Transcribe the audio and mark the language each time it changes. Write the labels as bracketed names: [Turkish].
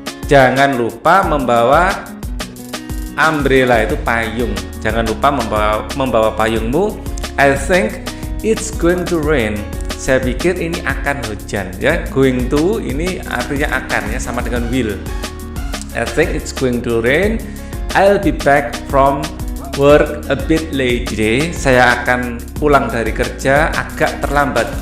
[Indonesian] Jangan lupa membawa umbrella, itu payung. Jangan lupa membawa payungmu. [English] I think it's going to rain. [Indonesian] Saya pikir ini akan hujan ya. Going to ini artinya akan ya, sama dengan will. [English] I think it's going to rain. I'll be back from work a bit late today. [Indonesian] Saya akan pulang dari kerja agak terlambat.